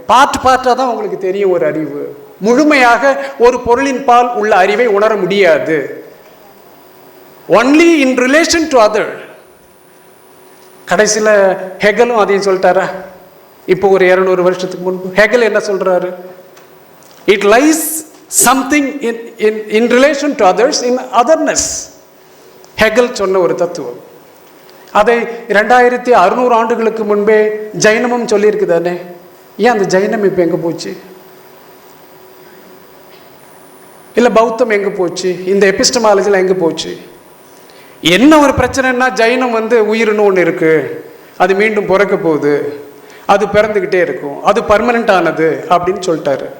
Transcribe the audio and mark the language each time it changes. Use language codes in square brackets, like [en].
[ta] பார்ட்டா தான் உங்களுக்கு தெரியும் ஒரு அறிவு. முழுமையாக ஒரு பொருளின் பால் உள்ள அறிவை உணர முடியாது. [en] Only in relation to other. [ta] கடைசியில் ஹெகலும் அதையும் சொல்லிட்டாரா? இப்போ ஒரு 200 வருஷத்துக்கு முன்பு ஹெகல் என்ன சொல்றாரு? [en] It lies something in relation to others in otherness. [ta] Hegel சொன்ன ஒரு தத்துவம். அதை 2600 ஆண்டுகளுக்கு முன்பே ஜைனமும் சொல்லியிருக்கு தானே. ஏன் அந்த ஜைனம் இப்போ எங்கே போச்சு? இல்லை பௌத்தம் எங்கே போச்சு? இந்த எபிஸ்டமாலஜியில் எங்கே போச்சு? என்ன ஒரு பிரச்சனைன்னா, ஜைனம் உயிர்னு ஒன்று இருக்கு, அது மீண்டும் பிறக்க போகுது, அது பிறந்துக்கிட்டே இருக்கும், அது பர்மனெண்ட் ஆனது அப்படின்னு சொல்லிட்டாரு.